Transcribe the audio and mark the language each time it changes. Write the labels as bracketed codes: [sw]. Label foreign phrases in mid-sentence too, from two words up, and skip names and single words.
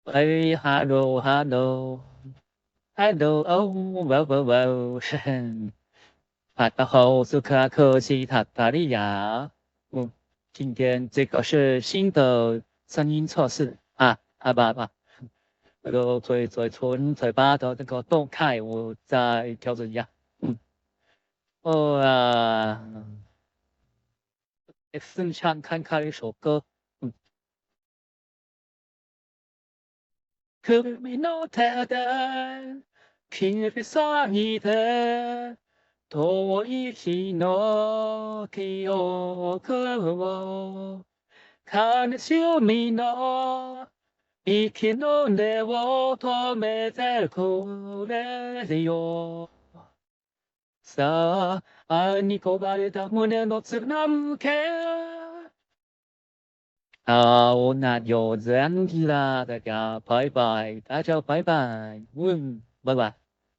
[zh] 哎， [en] hello，hello，hello， [zh] 哦，哇，塔达后苏卡克西塔达利亚，今天这个是新的声音测试啊，吧，那个嘴巴的那个动态，我再调整一下，嗯，哦啊，分享看看一首歌，嗯。 [ja] 君の手で切さいて遠い日の記憶を悲しみの息の根を止めてくれるよ。さあ、愛に焦がれた胸の貫け。 [zh] 好，那就这样子啦，大家拜拜，大家拜拜，拜拜。